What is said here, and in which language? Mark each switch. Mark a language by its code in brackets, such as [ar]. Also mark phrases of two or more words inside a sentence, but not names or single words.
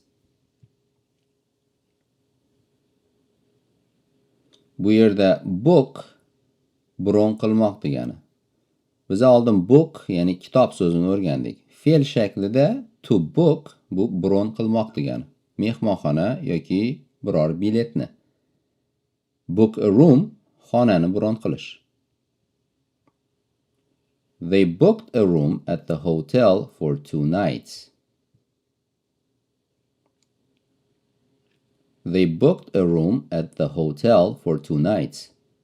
[uz] Bu yerda book bron qilmoq degani. Biz oldin book ya'ni kitob so'zini o'rgandik. Fe'l shaklida [en] to book [uz] bu bron qilmoq degani. Mehmonxona yoki biror biletni. [en] Book a room [uz] xonani bron qilish. [en] They booked a room at the hotel for 2 nights. They booked a room at the hotel for 2 nights.